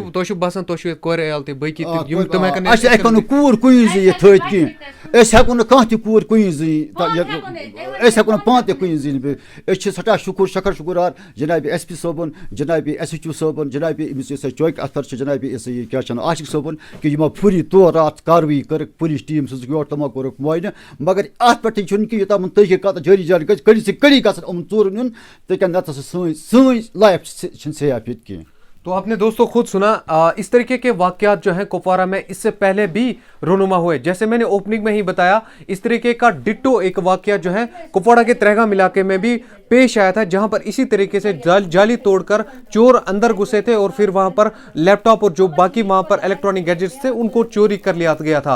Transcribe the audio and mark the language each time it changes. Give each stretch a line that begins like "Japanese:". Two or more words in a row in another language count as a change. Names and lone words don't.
Kashmiri: اَسہِ ہٮ۪کو نہٕ کوٗر کُنی زٔنۍ ییٚتہِ تھٲیِتھ کینٛہہ أسۍ ہٮ۪کو نہٕ کانٛہہ تہِ کوٗر کُنی زٔنۍ أسۍ ہٮ۪کو نہٕ پانہٕ تہِ کُنی زٔنۍ بِہِتھ أسۍ چھِ سٮ۪ٹھاہ شُکر شُکُرار جناب SP صٲبُن جناب SHO صٲبُن جناب أمِس یُس اَسہِ چوکہِ اَتھر چھِ جناب یہِ کیٛاہ چھِ وَنان عاشق صٲبُن کہِ یِمو پھُری طور راتھ کاروٲیی کٔرٕکھ پُلیٖس ٹیٖم سوٗزُکھ یور تِمو کوٚرُکھ معاینہٕ مگر اَتھ پٮ۪ٹھ چھُنہٕ کہِ یوٚتام تحقیٖقات جٲری گژھِ
Urdu: کٔڑی سے کٔڑی
Kashmiri: گژھن یِمن ژوٗرن یُن تِکیٛازِ نتہٕ ہسا سٲنۍ لایف چھِنہٕ سیف ییٚتہِ کینٛہہ.
Urdu: تو آپ نے دوستوں خود سنا اس طریقے کے واقعات جو ہیں کپوارہ میں اس سے پہلے بھی رونما ہوئے. جیسے میں نے اوپننگ میں ہی بتایا اس طریقے کا ڈٹو ایک واقعہ جو ہے کپواڑہ کے ترہگام علاقے میں بھی پیش آیا تھا جہاں پر اسی طریقے سے جالی توڑ کر چور اندر گھسے تھے اور پھر وہاں پر لیپ ٹاپ اور جو باقی وہاں پر
English: electronic gadgets
Urdu: تھے ان کو چوری کر لیا گیا تھا.